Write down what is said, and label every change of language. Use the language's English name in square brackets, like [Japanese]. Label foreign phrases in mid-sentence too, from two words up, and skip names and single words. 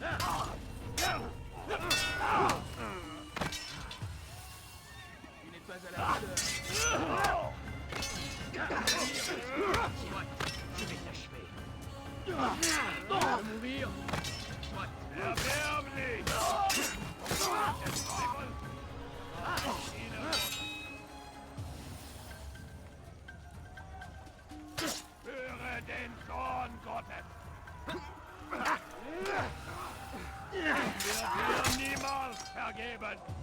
[French] Il n'est pas à la hauteur. Je vais t'achever. Tu vas mourir. [German] Erbärmlich! Höre den Zorn Gottes! Wird dir niemals vergeben!